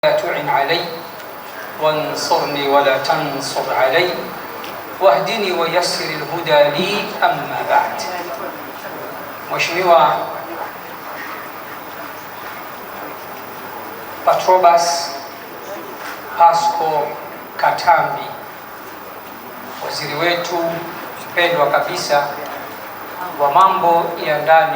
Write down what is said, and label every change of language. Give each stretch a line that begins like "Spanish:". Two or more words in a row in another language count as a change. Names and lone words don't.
Arabic: لا تعن علي وانصرني ولا تنصر علي واهدني ويسر الهدى لي. أما بعد.
Swahili: Mheshimiwa Patrobas Pasco Katambi, waziri wetu mpendwa kabisa wa mambo ya ndani